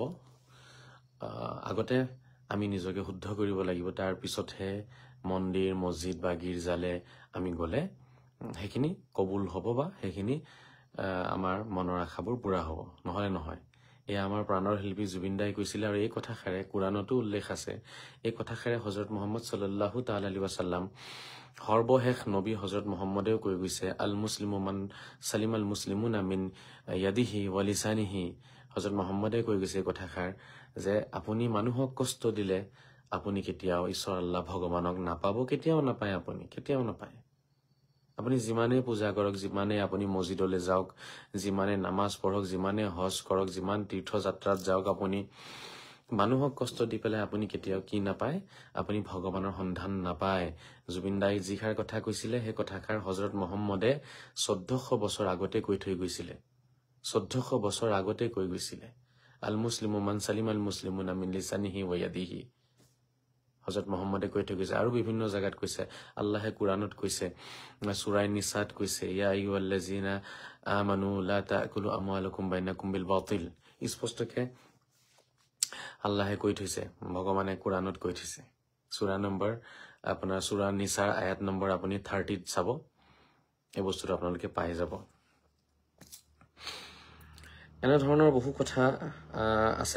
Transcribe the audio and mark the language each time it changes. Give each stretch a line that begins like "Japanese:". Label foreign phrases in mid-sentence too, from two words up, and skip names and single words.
Assamese: আগতে আমি নিজকে শুদ্ধ কৰিব লাগিব, তাৰ পিছতহে মন্দিৰ মছজিদ বা গীৰ্জালে আমি গ'লে সেইখিনি কবুল হ'ব বা সেইখিনি আমাৰ মনৰ আশাবোৰ পূৰা হ'ব, নহ'লে নহয়। এয়া আমাৰ প্ৰাণৰ শিল্পী জুবিন দাই কৈছিলে, আৰু এই কথাষাৰে কোৰাণতো উল্লেখ আছে। এই কথাষাৰে হজৰত মুহাম্মদ
Arabic: صلى الله تعالى عليه وسلم
Assamese: সৰ্বশেষ নবী হজৰত মুহাম্মদেও কৈ গৈছে,
Arabic: المسلم من سلم المسلمون من يده ولسانه.
Assamese: হজৰত মুহাম্মদে কৈ গৈছে কথাষাৰ যে আপুনি মানুহক কষ্ট দিলে আপুনি কেতিয়াও ঈশ্বৰ আল্লাহ ভগৱানক নাপাব, কেতিয়াও নাপায়। আপুনি কেতিয়াও নাপায়। আপুনি যিমানে পূজা কৰক, যিমানে আপুনি মছজিদলৈ যাওক, যিমানে নামাজ পঢ়ক, যিমানে হজ কৰক, যিমান তীৰ্থযাত্ৰাত যাওক, আপুনি মানুহক কষ্ট দি পেলাই আপুনি কেতিয়াও কি নাপায়? আপুনি ভগৱানৰ সন্ধান নাপায়। জুবিন দাই যিষাৰ কথা কৈছিলে সেই কথাষাৰ হজৰত মুহাম্মদে 1400 বছৰ আগতে কৈ থৈ গৈছিলে। 1400 বছৰ আগতে কৈ গৈছিলে,
Arabic: المسلم من سلم المسلمون من لسانه ويده.
Assamese: হজৰত মুহাম্মদে কৈ থৈ গৈছে। আৰু বিভিন্ন জাগাত কৈছে, আল্লাহে কোৰাণত কৈছে, সূৰা নিসাত কৈছে,
Arabic: يا أيها الذين آمنوا لا تأكلوا أموالكم بينكم بالباطل.
Assamese: স্পষ্টকে আল্লাহে কৈ থৈছে, ভগৱানে কোৰাণত কৈ থৈছে। সূৰা নিসাৰ আয়াত নম্বৰ আপুনি 30ত চাব, এই বস্তুটো আপোনালোকে পাই যাব। এনেধৰণৰ বহু কথা আছে।